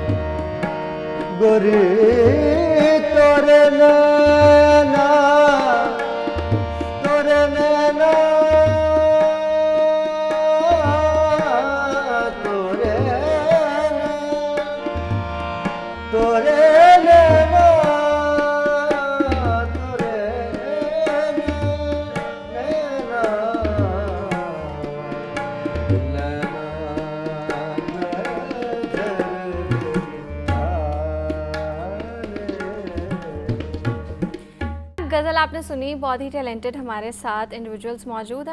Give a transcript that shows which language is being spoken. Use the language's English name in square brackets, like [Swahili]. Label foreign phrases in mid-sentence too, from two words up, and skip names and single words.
[Hindi] गोरी तोर नैना तोर नैना तोरे तोरे नैना तोरे नैना गज़ल आपने सुनी, बहुत ही टैलेंटेड हमारे साथ इंडिविजुअल्स मौजूद हैं।